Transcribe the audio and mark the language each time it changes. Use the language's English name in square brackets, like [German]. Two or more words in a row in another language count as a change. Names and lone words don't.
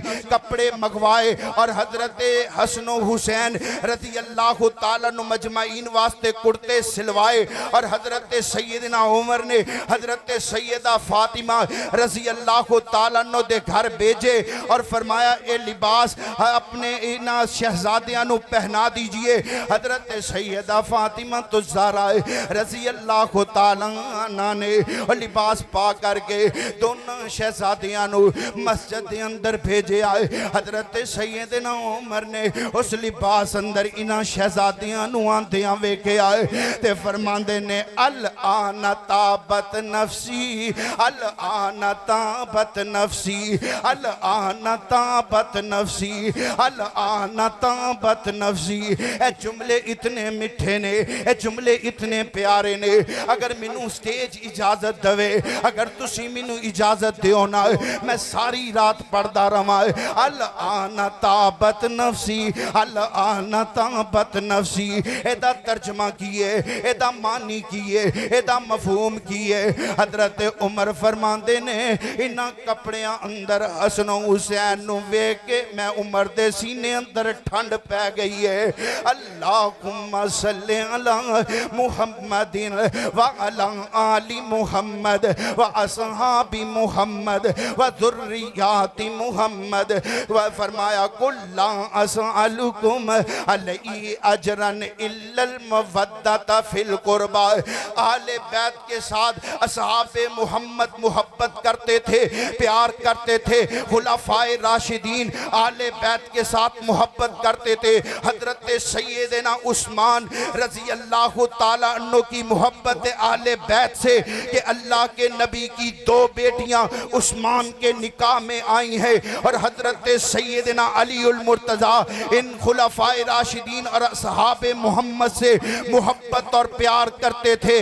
[Punjabi] کپڑے مگوائے اور حضرت حسن و حسین [Arabic] رضی اللہ تعالیٰ عنہ [Punjabi] مجمعین واسطے کرتے سلوائے, اور حضرت سیدنا عمر نے حضرت سیدہ فاطمہ [Arabic] رضی اللہ تعالیٰ عنہ [Punjabi] دے گھر بھیجے اور فرمایا اے لباس اپنے انہاں شہزادیاں نو پہنا دیجئے. حضرت سیدہ فاطمہ تو زہرا [Arabic] رضی اللہ تعالیٰ عنہ [Punjabi] نے لباس پا کر کے دونوں شہزادیاں نو مسجد اندر بھیجے آئے. حضرت سیدنا عمر نے اس لباس اندر انہاں شہزادیاں نو آندیاں ویکھے آئے تے فرماندے نے [Arabic] الآن طابت نفسی, الآن طابت نفسی, الآن طابت نفسی, الآن طابت نفسی. [Punjabi] اے جملے اتنے مٹھے نے, اے جملے اتنے پیارے نے. اگر مینوں سٹیج اجازت دوے, اگر تسی مینوں اجازت دیو نا, میں ساری رات پڑھدا رہواں [Arabic] الآن طابت نفسی, الآن طابت نفسی. [Punjabi] ایدہ ترجمہ کیے, ایدہ معنی کیے, ایدہ مفہوم کیے. حضرت عمر فرماندے نے انہاں کپڑیاں اندر حسن و حسین نو ویکھ کے میں عمر دے سینے اندر ٹھنڈ پہ گئی ہے. [Arabic] اللہم صلی علی محمد وعلی آل محمد واصحاب محمد وذریات محمد. فرمایا قل لا اسألکم علی اجرا الا المودۃ فی القربى. [Urdu] اہل بیت کے ساتھ اصحاب محمد محبت کرتے تھے, پیار کرتے تھے. خلفائے راشدین اہل بیت کے ساتھ محبت کرتے تھے. حضرت سیدنا عثمان [Arabic] رضی اللہ تعالیٰ عنہ [Urdu] کی محبت اہل بیت سے کہ اللہ کے نبی کی دو بیٹیاں عثمان کے نکاح میں آئی ہیں, اور حضرت سیدنا علی المرتضی ان خلفائے راشدین اور اصحاب محمد سے محبت اور پیار کرتے تھے.